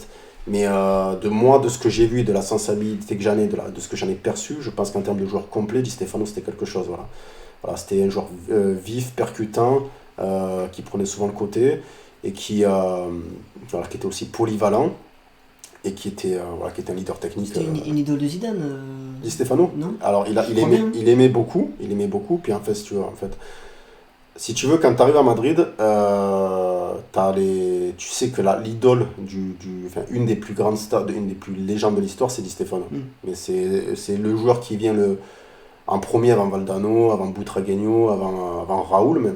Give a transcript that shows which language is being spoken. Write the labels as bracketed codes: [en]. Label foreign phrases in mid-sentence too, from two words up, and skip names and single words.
[fr] Mais de ce que j'ai vu, de la sensibilité que j'en ai, de ce que j'en ai perçu, je pense qu'en termes de joueur complet, Di Stefano, c'était quelque chose. Voilà, c'était un joueur vif, percutant, qui prenait souvent le côté, et qui était aussi polyvalent. Et qui était un leader technique. C'était une idole de Zidane. Di Stefano. Non. Alors il aimait beaucoup, puis en fait si tu veux, quand tu arrives à Madrid, tu sais que l'idole une des plus grandes stars, une des plus légendes de l'histoire, c'est Di Stefano. Mais c'est le joueur qui vient en premier avant Valdano, avant Butragueño, avant Raoul même.